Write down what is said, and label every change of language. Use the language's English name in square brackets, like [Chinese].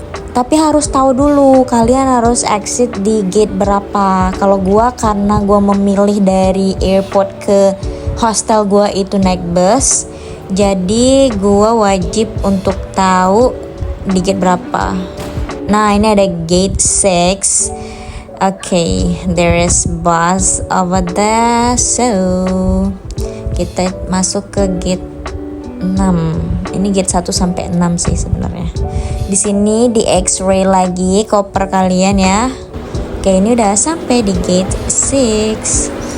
[Indonesian] Tapi harus tahu dulu, kalian harus exit di gate berapa. Kalau gua, karena gua memilih dari airport ke hostel gua itu naik bus, jadi gue wajib untuk tahu di gate berapa. Nah ini ada gate 6. [English] Okay, there is bus over there. [Indonesian] So kita masuk ke gate 6. Ini gate 1 sampai 6 sih sebenarnya. Di sini di X-ray lagi koper kalian ya. Oke, ini udah sampai di gate 6.